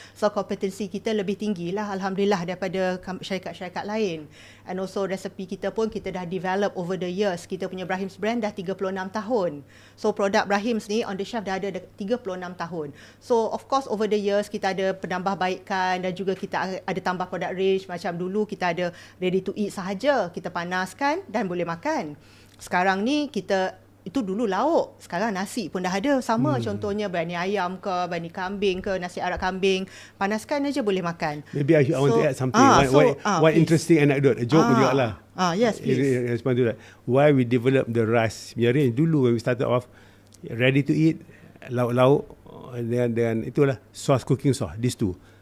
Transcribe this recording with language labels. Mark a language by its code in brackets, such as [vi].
[ms] So kompetensi kita lebih tinggi lah alhamdulillah daripada syarikat-syarikat lain. And also resepi kita pun kita dah develop [en] over the years. [ms] Kita punya Brahim's brand dah 36 tahun. So produk Brahim's ni [en] on the shelf [ms] dah ada 36 tahun. So of course [en] over the years [ms] kita ada penambahbaikan dan juga kita ada tambah produk range. Macam dulu kita ada [en] ready to eat [ms] sahaja, kita panaskan dan boleh makan. Sekarang ni kita itu dulu lauk, sekarang nasi pun dah ada sama. Contohnya berani ayam ke, berani kambing ke, nasi arak kambing, panaskan aja boleh makan. [en] Maybe I want to add something. One interesting anecdote, a joke [ms] juga lah. [en] Yes, please. Respond to that. Why we develop the rice range dulu when we started off, ready to eat, [ms] lauk-lauk dan itulah sauce, [en] cooking sauce, these two.